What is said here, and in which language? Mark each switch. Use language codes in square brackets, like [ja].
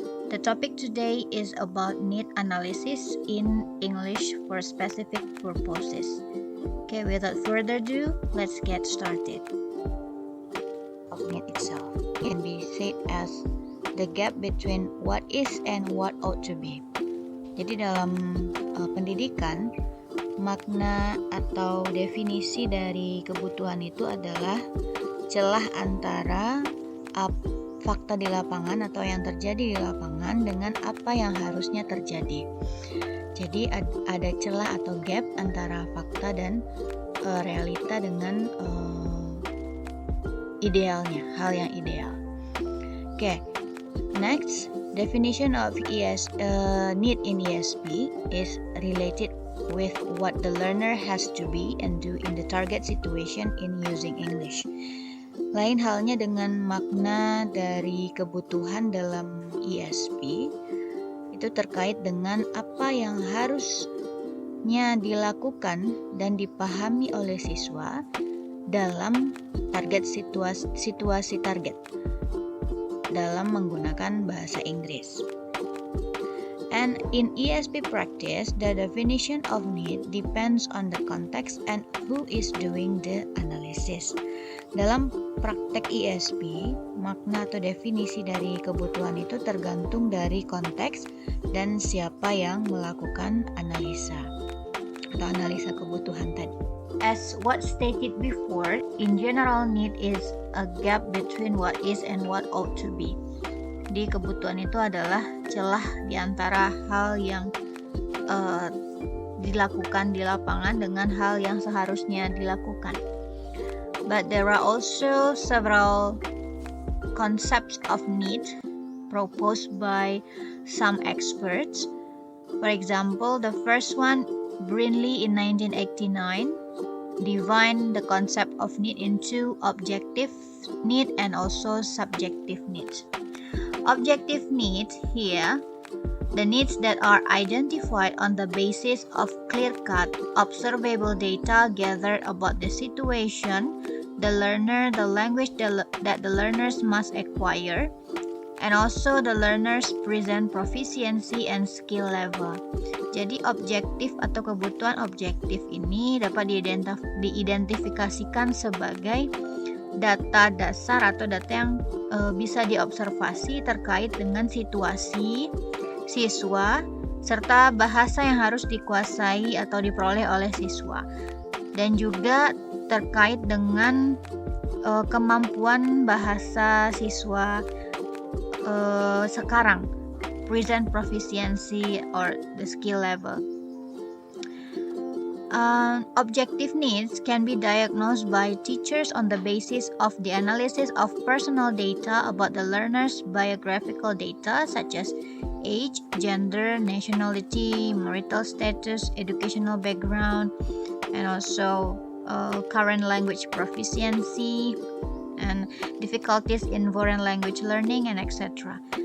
[en] The topic today is about need analysis in English for specific purposes. Okay, without further ado, let's get started. Of need itself can be said as the gap between what is and what ought to be. [id] Jadi dalam pendidikan, makna atau definisi dari kebutuhan itu adalah celah antara fakta di lapangan atau yang terjadi di lapangan dengan apa yang harusnya terjadi. Jadi ada celah atau gap antara fakta dan realita dengan idealnya, hal yang ideal. [en] Okay, next definition of need in ESP is related with what the learner has to be and do in the target situation in using English. [id] Lain halnya dengan makna dari kebutuhan dalam ESP, itu terkait dengan apa yang harusnya dilakukan dan dipahami oleh siswa dalam target situasi target dalam menggunakan bahasa Inggris. [en] And in ESP practice, the definition of need depends on the context and who is doing the analysis. [id] Dalam praktek ESP, makna atau definisi dari kebutuhan itu tergantung dari konteks dan siapa yang melakukan analisa atau analisa kebutuhan tadi. [en] As what stated before, in general need is a gap between what is and what ought to be. [id] Di kebutuhan itu adalah celah di antara hal yang dilakukan di lapangan dengan hal yang seharusnya dilakukan. [en] But there are also several concepts of need proposed by some experts. For example, the first one, Brinley in 1989, defined the concept of need into objective need and also subjective needs. Objective needs here, the needs that are identified on the basis of clear-cut, observable data gathered about the situation, the learner, the language that the learners must acquire, and also the learner's present proficiency and skill level. [id] Jadi objektif atau kebutuhan objektif ini dapat diidentifikasikan sebagai data dasar atau data yang bisa diobservasi terkait dengan situasi siswa serta bahasa yang harus dikuasai atau diperoleh oleh siswa, dan juga terkait dengan kemampuan bahasa siswa sekarang, [en] present proficiency or the skill level. Objective needs can be diagnosed by teachers on the basis of the analysis of personal data about the learner's biographical data such as age, gender, nationality, marital status, educational background, and also current language proficiency and difficulties in foreign language learning and etc.